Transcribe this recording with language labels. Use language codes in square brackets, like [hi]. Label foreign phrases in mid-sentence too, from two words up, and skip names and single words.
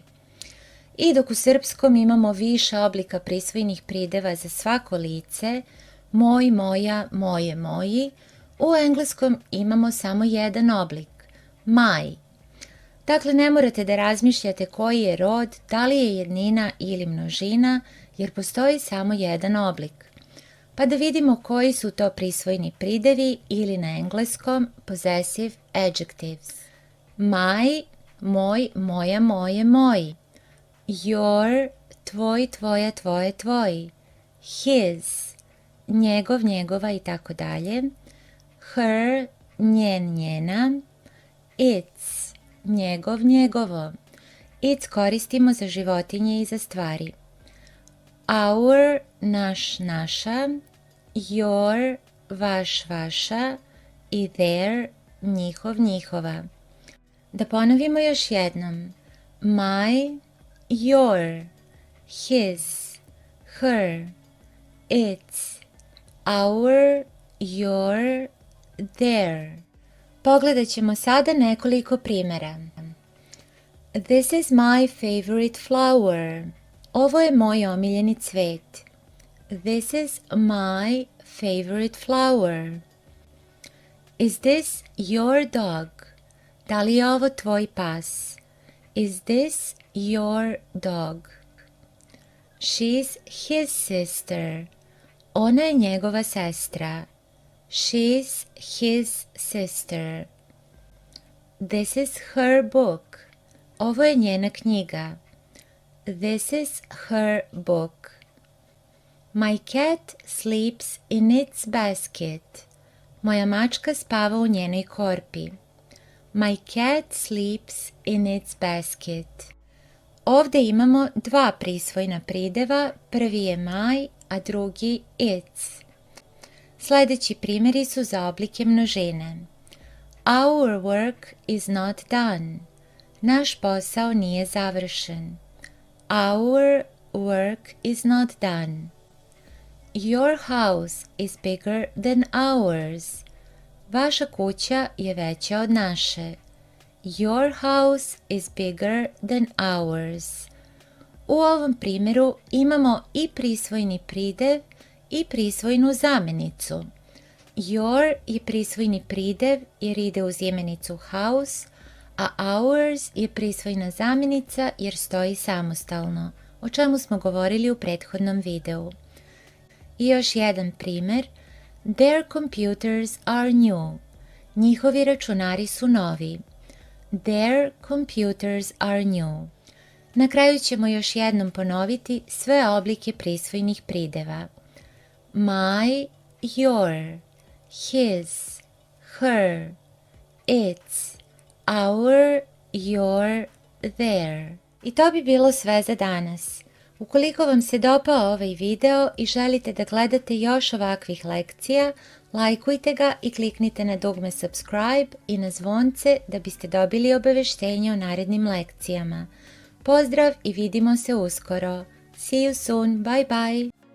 [sr] I dok u srpskom imamo više oblika prisvojnih prideva za svako lice, moj, moja, moje, moji, u engleskom imamo samo jedan oblik, my. Dakle, ne morate da razmišljate koji je rod, da li je jednina ili množina, jer postoji samo jedan oblik. Pa da vidimo koji su to prisvojni pridevi ili na engleskom [en] possessive adjectives. My, [sr] moj, moja, moje, moji. Your, tvoj, tvoja, tvoje, tvoji. His, njegov, njegova i tako dalje. Her, njen, njena. Its, njegov, njegovo. Its koristimo za životinje i za stvari. Our, naš, naša. Your, vaš, vaša. I their, njihov, njihova. Da ponovimo još jednom. [en] My, your, his, her, its, our, your, their. [sr] Pogledat ćemo sada nekoliko primjera. [en] This is my favorite flower. [sr] Ovo je moj omiljeni cvet. [en] This is my favorite flower. Is this your dog? [sr] Da li je ovo tvoj pas? [en] Is this your dog? She's his sister. [sr] Ona je njegova sestra. [en] She's his sister. This is her book. [sr] Ovo je njena knjiga. [en] This is her book. My cat sleeps in its basket. [sr] Moja mačka spava u njenoj korpi. [en] My cat sleeps in its basket. [sr] Ovdje imamo dva prisvojna prideva, prvi je my, a drugi its. Sljedeći primjeri su za oblike množine. [en] Our work is not done. [sr] Naš posao nije završen. [en] Our work is not done. Your house is bigger than ours. [sr] Vaša kuća je veća od naše. [en] Your house is bigger than ours. [sr] U ovom primjeru imamo i prisvojni pridev i prisvojnu zamjenicu. Your je prisvojni pridev jer ide uz imenicu house, a ours je prisvojna zamjenica jer stoji samostalno, o čemu smo govorili u prethodnom videu. I još jedan primjer. [en] Their computers are new. [sr] Njihovi računari su novi. [en] Their computers are new. [sr] Na kraju ćemo još jednom ponoviti sve oblike prisvojnih prideva. [en] My, your, his, her, its, our, your, their. [sr] I to bi bilo sve za danas. Ukoliko vam se dopao ovaj video i želite da gledate još ovakvih lekcija, lajkujte ga i kliknite na dugme subscribe i na zvonce da biste dobili obaveštenje o narednim lekcijama. Pozdrav i vidimo se uskoro. [en] See you soon. Bye bye.